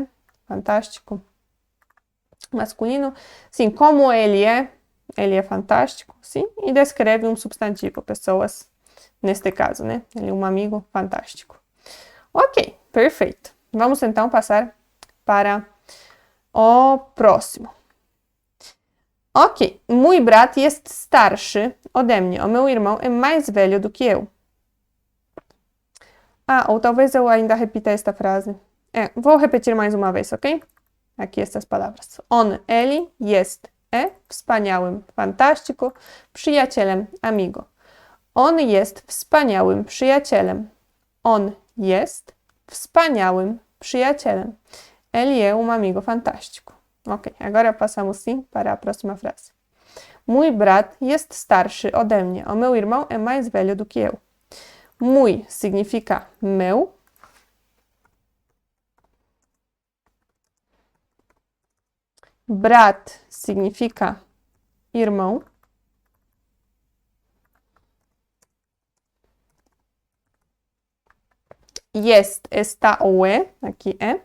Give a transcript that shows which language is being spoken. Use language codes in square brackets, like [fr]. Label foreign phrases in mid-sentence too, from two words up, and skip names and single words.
[pt] Fantástico. Masculino. Sim, como ele é fantástico, sim, e descreve um substantivo, pessoas, neste caso, né? Ele é um amigo fantástico. Ok, perfeito. Vamos então passar para o próximo. [pl] Ok, mój brat jest starszy ode mnie. [pt] O meu irmão é mais velho do que eu. Ou talvez eu ainda repita esta frase. Vou repetir mais uma vez, ok? Aqui estas palavras. On, ele, [pl] jest, wspaniałym, [pt] fantástico, przyjacielem, amigo. [pl] On jest wspaniałym przyjacielem. On jest wspaniałym przyjacielem. [pt] Ele é um amigo fantástico. Ok, agora passamos sim para a próxima frase. [pl] Mój brat jest starszy ode mnie. [pt] O meu irmão é mais velho do que eu. Mój significa meu. Brat significa irmão. Jest, está ou é. Aqui é.